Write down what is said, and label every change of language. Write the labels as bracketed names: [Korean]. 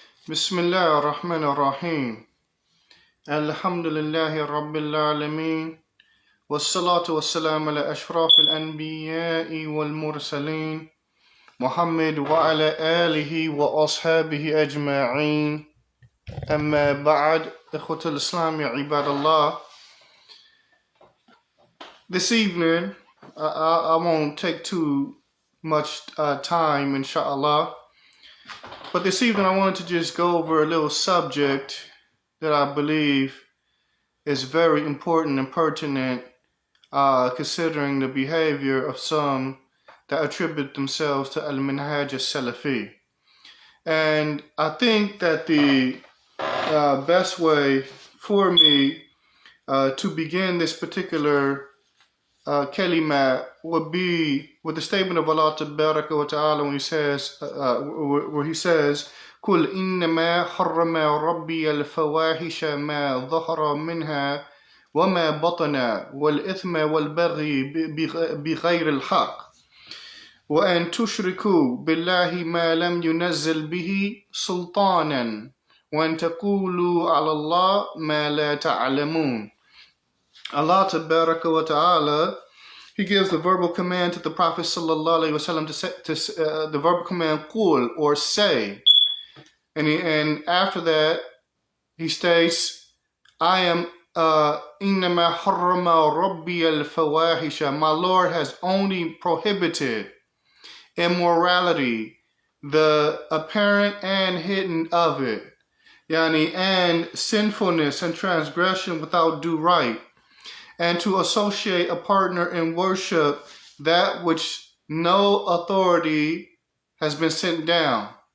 [Arabic] بسم الله الرحمن الرحيم الحمد لله رب العالمين والصلاة والسلام على أشرف الأنبياء والمرسلين محمد وعلى آله وأصحابه أجمعين أما بعد إخوة الإسلام عباد الله. [English] This evening I won't take too much time inshallah. But this evening I wanted to just go over a little subject that I believe is very important and pertinent considering the behavior of some that attribute themselves to al-Minhaj al-Salafi. And I think that the best way for me to begin this particular kalima would be with the statement of Allah Tabaraka wa Ta'ala when he says, [Arabic] قُلْ إِنَّمَا حَرَّمَ رَبِّيَ الْفَوَاحِشَ مَا ظَهَرَ مِنْهَا وَمَا بَطَنَ وَالْإِثْمَ وَالْبَغْيِ بِغَيْرِ الْحَقِّ وَأَن تُشْرِكُوا بِاللَّهِ مَا لَمْ يُنَزِّلْ بِهِ سُلْطَانًا وَأَن تَقُولُوا عَلَى اللَّهِ مَا لَا تَعْلَمُونَ. [English] Allah Tabaraka wa Ta'ala, He gives the verbal command to the Prophet Sallallahu Alaihi Wasallam to say, the verbal command qul, or say, and after that he states, I am [Arabic] innama harrama rabbi al-fawahisha, [English] my Lord has only prohibited immorality, the apparent and hidden of it, and sinfulness and transgression without due right, and to associate a partner in worship that which no authority has been sent down.